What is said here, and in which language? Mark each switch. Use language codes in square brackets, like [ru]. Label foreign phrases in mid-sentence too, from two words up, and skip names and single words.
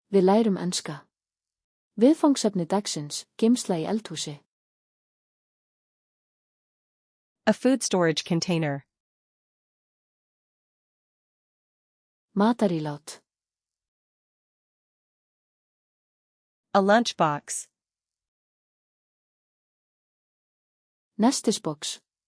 [is] Við lærum enska. Viðfangsefni dagsins, geymsla í eldhúsi. [en] A food storage container. [is] Matarílát. [en] A lunchbox. [is] Nestisbox.